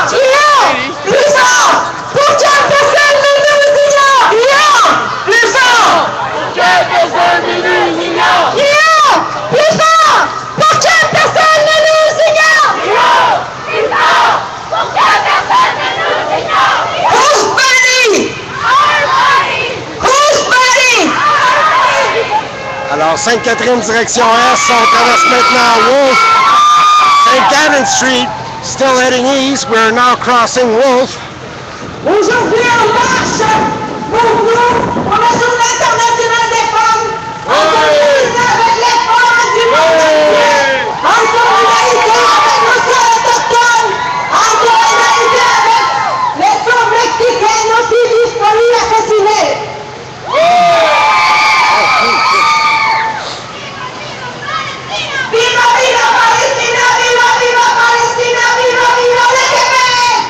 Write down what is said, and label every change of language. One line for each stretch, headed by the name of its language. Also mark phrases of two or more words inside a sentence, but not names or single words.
French: Crions plus fort pour que personne ne nous ignore. Crions plus fort pour que personne ne nous ignore. Crions plus fort pour que personne ne nous ignore. Crions plus fort pour que personne ne nous ignore.
English: Whose body? Our body. Whose body?
French: Alors, Sainte-Catherine, direction Est, on traverse maintenant Wolf.
English: St. Catherine Street, still heading east. We're now crossing Wolf.
French: Aujourd'hui, on marche pour nous, pour la Journée internationale des femmes, en solidarité avec les femmes du monde entier, en solidarité avec nos sœurs autochtones, en solidarité avec les femmes mexicaines aussi disparues et assassinées.
Spanish: Viva, viva Palestina! Viva, viva Palestina! Viva, viva le Québec!